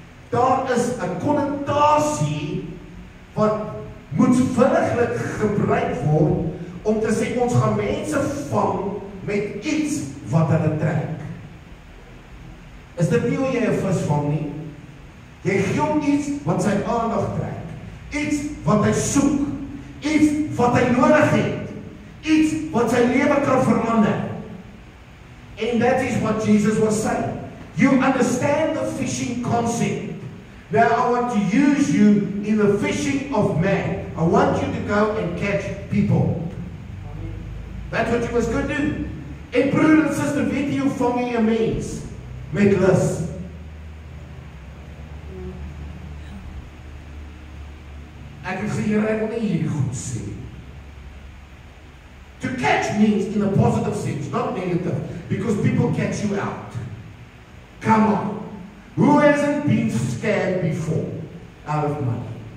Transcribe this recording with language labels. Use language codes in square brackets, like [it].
[af] Daar is 'n konnotasie wat moetswilliglik gebruik word om te sê ons gaan mense vang met iets wat hulle trek. Is dit nie hoe jy 'n vis vang nie? Jy gee hom iets wat sy aandag trek. Iets wat hy soek. Iets wat hy nodig het. Iets wat sy lewe kan verander. [en] And that is what Jesus was saying. You understand the fishing concept. Now I want to use you in the fishing of man. I want you to go and catch people. That's what you must go do. [af] En broer en suster, weet jy hoe vang jy 'n mens? Met lus. Ek het gesê, Here, ek wil nie hierdie goed sê. [en] To catch means in a positive sense, not negative, because people catch you out. Come on. Who hasn't been scammed before out of money?